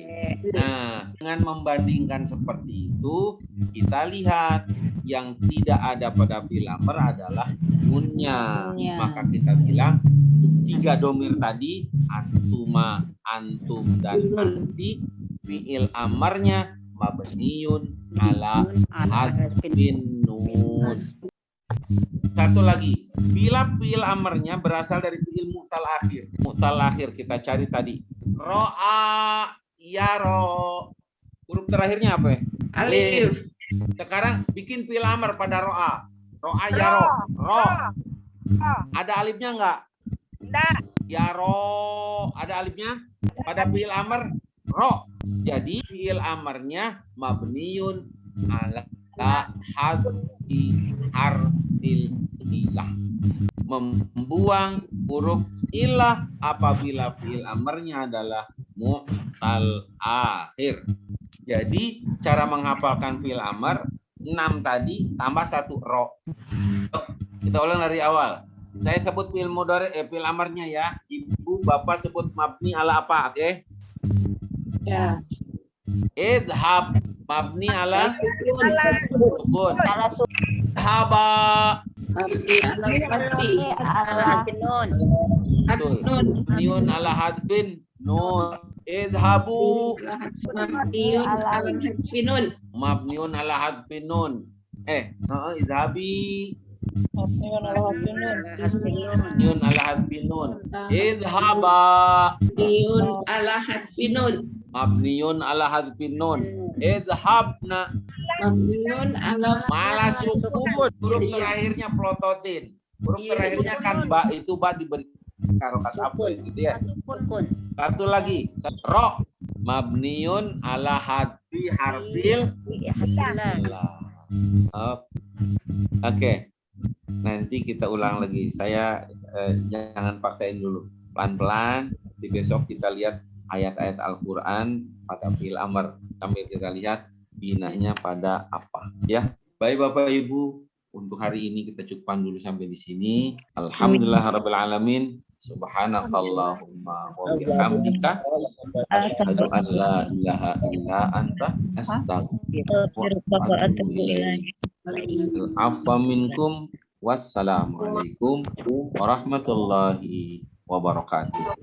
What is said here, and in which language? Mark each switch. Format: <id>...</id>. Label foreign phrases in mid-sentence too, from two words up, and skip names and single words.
<id>Nah, dengan membandingkan seperti itu, kita lihat yang tidak ada pada</id> <ar>فعل أمر</ar> <id>adalah nunnya. Nunnya. Maka kita bilang untuk 3 domir tadi,</id> <ar>أنتما، أنتم,</ar> <id>dan anti,</id> <ar>فعل أمر مبني على حذف النون.</ar> <id>Satu lagi, bila</id> <ar>فعل أمر</ar> <id>berasal dari</id> <ar>فعل معتل آخر. معتل آخر</ar> <id>kita cari tadi.</id> <ar>رأى، يرى.</ar> <id>Huruf terakhirnya apa ya? Alif. Sekarang bikin</id> <ar>فعل أمر</ar> <id>pada ro'a.</id> <ar>رأى، يرى.</ar> <id>Ro. Ada alifnya enggak? Enggak. Yaro. Ada alifnya? Pada</id> <ar>فعل أمر، ر.</ar> <id>Jadi</id> <ar>فعل أمر مبني على حذف حرف العلة,</ar> <id>membuang huruf ilah apabila</id> <ar>فعل أمر</ar> <id>adalah</id> <ar>معتل آخر.</ar> <id>Jadi cara menghafalkan</id> <ar>فعل أمر</ar> <id>6 tadi tambah 1 ro. Kita ulang dari awal. Saya sebut</id> <ar>فعل مضارع فعل أمر</ar> <id>ya. Ibu bapak sebut</id> <ar>مبني على</ar> <id>apa, oke? Ya.</id> <ar>اذهب مبني على السكون.</ar> <id>Salah sukun.</id> <ar>اذهبا. مبني على الفتح. Nun. Betul. مبني على حذف النون. اذهبوا مبني على حذف النون. مبني على حذف النون. اذهبي مبني على حذف النون. اذهبا مبني على حذف النون. مبني على حذف النون. اذهبن مبني على</ar> <id>malah sukun. Huruf terakhirnya plototin. Huruf terakhirnya kan ba, itu ba diberi harokat apa gitu ya. Satu lagi,</id> <ar>ر مبني على حذف حرف العلة.</ar> <id>Oke. Nanti kita ulang lagi. Saya jangan paksain dulu. Pelan-pelan. Di besok kita lihat ayat-ayat Al-Quran pada fi'il amr. Sambil kita lihat binanya pada apa ya. Baik Bapak Ibu, untuk hari ini kita cukupkan dulu sampai di sini.</id> <ar>الحمد لله رب العالمين. سبحانك اللهم وبحمدك أشهد أن لا إله إلا أنت أستغفرك وأتوب إليك. عفوا منكم. والسلام عليكم ورحمة الله وبركاته.</ar>